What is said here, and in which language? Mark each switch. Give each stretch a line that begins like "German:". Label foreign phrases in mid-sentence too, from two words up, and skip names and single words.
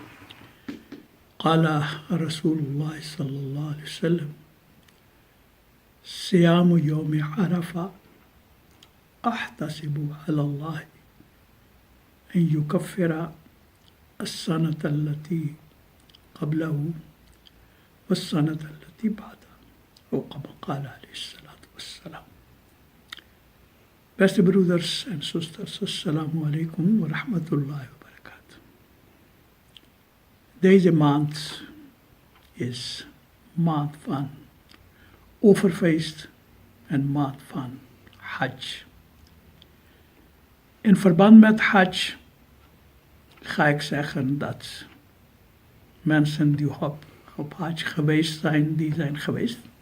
Arabic: قال رسول الله صلى الله عليه وسلم: صيام يوم عرفة أحتسب على الله أن يكفر السنة التي قبله والسنة التي بعدها، أو كما قال عليه الصلاة والسلام.
Dutch: Beste broeders en zusters,
Arabic: السلام عليكم ورحمة الله وبركاته.
Dutch: Deze maand is maand van overfeest en maand van Hajj. In verband met Hajj ga ik zeggen dat mensen die op Hajj geweest zijn, die zijn geweest.